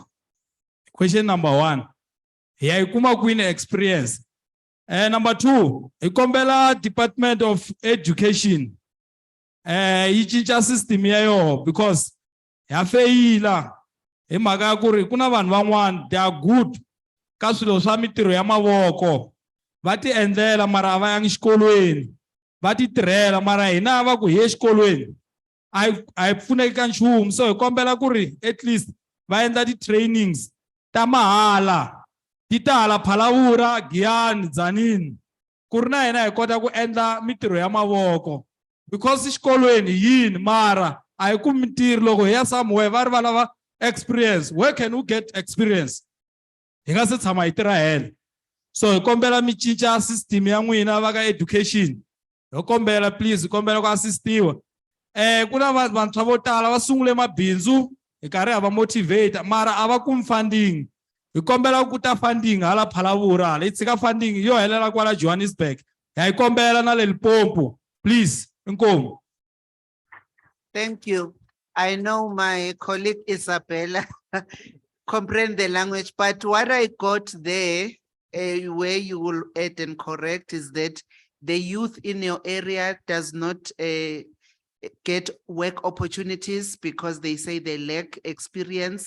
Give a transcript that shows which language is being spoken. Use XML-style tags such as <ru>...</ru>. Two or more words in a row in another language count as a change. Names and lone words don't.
<en>Question number 1.</en> <ts>Hi ya yi kuma kwini experience? Number 2, hi kombela Department of Education yi cinca system ya yoho because ya feyila hi mhaka ya ku ri ku na vanhu van'wana</ts> <en>they are good</en> <ts>ka swilo swa mitirho ya mavoko va ti endlela mara a va yangi xikolweni va ti tirhela mara hina va ku hi ye xikolweni a hi pfuneki ka nchumu. So hi kombela ku ri</ts> <en>at least</en> <ts>va endla ti-trainings ta mahala ti tala Phalabura, Giyani, Tzaneen ku ri na hina hi kota ku endla mitirho ya mavoko because xikolweni yini mara a hi kumi mitirho. Loko hi ya somewhere va ri va lava experience.</ts> <en>Where can we get experience?</en> <ts>Hi nga se tshama hi tirha helo. So hi kombela mi cinca system ya n'wina va ka education. Hi kombela please, hi kombela ku assistiwa. Ku na vantshwa vo tala va sungule mabindzu hi karhi ha va motivate mara a va kumi funding. Hi kombela ku ta funding hala Phalabura hala hi tshika funding yo helela kwala Johannesburg. Hi kombela na le Limpopo please. Inkomu.</ts> <en>Thank you. I know my colleague Isabella comprehend the language, but what I got there, where you will add and correct, is that the youth in your area does not get work opportunities because they say they lack experience.</en>